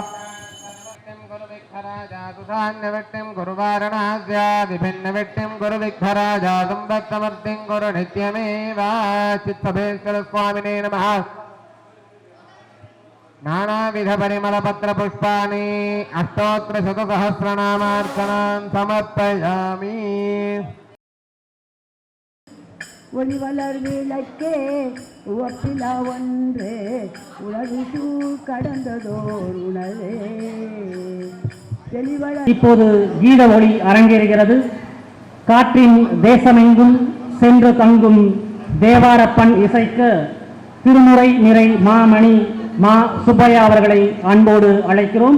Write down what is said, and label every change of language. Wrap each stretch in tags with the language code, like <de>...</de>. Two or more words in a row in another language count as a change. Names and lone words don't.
<sa>विघ्नराजातुधान्यवट्टिं कुरु वारणास्यादिभिन्नवट्टिं कुरु विघ्नराजातं भक्तमर्तिं कुरु नित्यमेव। चित्तभेश्वरस्वामिने नमः। नानाविधपरिमलपत्रपुष्पाणि अष्टोत्तरशतसहस्रनामार्चनान् समर्पयामि।</sa> <ta>ஒளிவளர் விளக்கே உவப்பிலா ஒன்றே உலகு கடந்ததோர் உணவே. இப்போது கீத ஒளி அரங்கேறுகிறது. காற்றின் தேசமெங்கும் சென்று தங்கும் தேவாரப்பன் இசைக்க திருமுறை நிறை மாமணி மா சுப்பையா அவர்களை அன்போடு அழைக்கிறோம்.</ta>